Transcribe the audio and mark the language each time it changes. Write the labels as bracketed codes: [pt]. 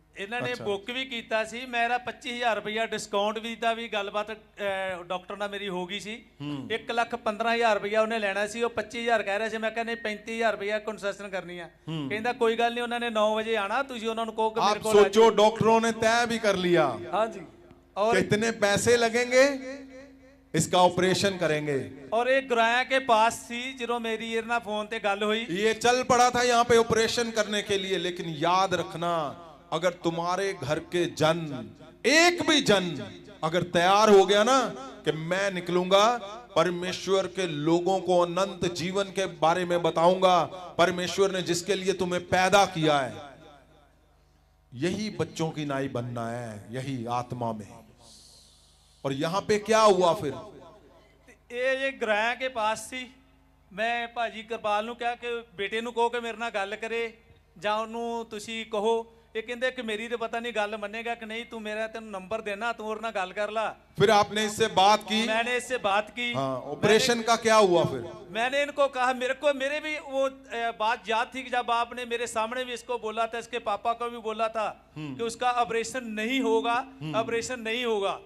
[pa] ਇਹਨਾਂ ਨੇ ਬੁੱਕ ਵੀ ਕੀਤਾ ਸੀ, ਮੇਰਾ 25000 ਰੁਪਇਆ ਡਿਸਕਾਊਂਟ ਵੀ ਦਾ ਵੀ ਗੱਲਬਾਤ ਡਾਕਟਰ ਨਾਲ ਮੇਰੀ ਹੋ ਗਈ ਸੀ। 1,15,000 ਰੁਪਇਆ ਉਹਨੇ ਲੈਣਾ ਸੀ, ਉਹ 25000 ਕਹਿ ਰਿਹਾ ਸੀ, ਮੈਂ ਕਿਹਾ ਨਹੀਂ 35000 ਰੁਪਇਆ ਕੰਸੈਸ਼ਨ ਕਰਨੀ ਆ। ਕਹਿੰਦਾ ਕੋਈ ਗੱਲ ਨਹੀਂ, ਉਹਨਾਂ ਨੇ 9 ਵਜੇ ਆਣਾ, ਤੁਸੀਂ ਉਹਨਾਂ ਨੂੰ ਕਹੋ ਕਿ ਮੇਰੇ ਕੋਲ। [hi] आप सोचो डॉक्टरों ने तय भी कर लिया हाँ जी, और कितने पैसे लगेंगे, इसका ऑपरेशन करेंगे। और एक गुराया के पास थी [pa] ਜਦੋਂ ਮੇਰੀ ਇਹਦੇ ਨਾਲ ਫੋਨ ਤੇ ਗੱਲ ਹੋਈ। [hi] ये चल पड़ा था यहाँ पे ऑपरेशन करने के लिए, लेकिन याद रखना अगर तुम्हारे घर के जन, एक भी जन अगर तैयार हो गया ना कि मैं निकलूंगा, परमेश्वर के लोगों को अनंत जीवन के बारे में बताऊंगा, परमेश्वर ने जिसके लिए तुम्हें पैदा किया है, यही बच्चों की नाई बनना है, यही आत्मा में। और यहां पे क्या हुआ फिर? [pa] ਇਹ ਗੁਰਾਇਆ ਕੇ ਪਾਸ ਸੀ। ਮੈਂ ਭਾਜੀ ਕਿਰਪਾਲ ਨੂੰ ਕਿਹਾ ਕਿ ਬੇਟੇ ਨੂੰ ਕਹੋ ਕਿ ਮੇਰੇ ਨਾਲ ਗੱਲ ਕਰੇ, ਜਾਂ ਉਹਨੂੰ ਤੁਸੀਂ ਕਹੋ ਇਹ ਕਹਿੰਦੇ ਕਿ ਮੇਰੀ ਤੇ ਪਤਾ ਨਹੀਂ ਗੱਲ ਮੰਨੇਗਾ ਕਿ नहीं, तू मेरा तेन नंबर देना, तू और ना गल कर ला। [hi] फिर आपने इससे बात की? मैंने इससे बात की। हाँ, ऑपरेशन का क्या हुआ फिर? मैंने इनको कहा, मेरे भी वो बात याद थी कि जब आपने मेरे सामने भी इसको बोला था, इसके पापा को भी बोला था कि उसका ऑपरेशन नहीं होगा, ऑपरेशन नहीं होगा।